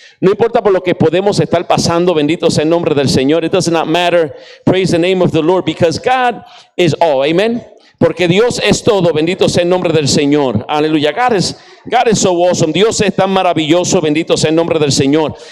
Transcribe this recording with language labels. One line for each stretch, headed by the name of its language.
Spanish: No importa por lo que podemos estar pasando. Bendito sea el nombre del Señor.
English: It does not matter. Praise the name of the Lord, because God is all.
Spanish: Amen. Porque Dios es todo. Bendito sea el nombre del Señor. Aleluya.
English: God is so awesome.
Spanish: Dios es tan maravilloso. Bendito sea el nombre del Señor.